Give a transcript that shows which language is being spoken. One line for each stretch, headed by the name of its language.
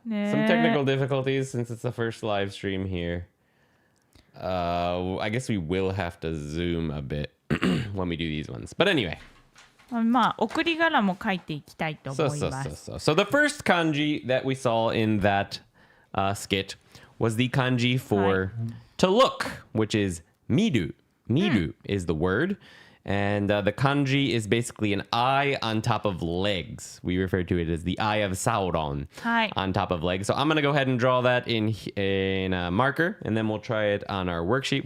English: Some technical difficulties since it's the first live stream here. I guess we will have to zoom a bit when we do these ones. But anyway.
Japanese: まあ、送り仮名も書いていきたいと思います。
English: So the first kanji that we saw in that skit was the kanji for to look, which is miru. Miru is the word. And the kanji is basically an eye on top of legs. We refer to it as the eye of Sauron on top of legs. So I'm going to go ahead and draw that in a marker, and then we'll try it on our worksheet.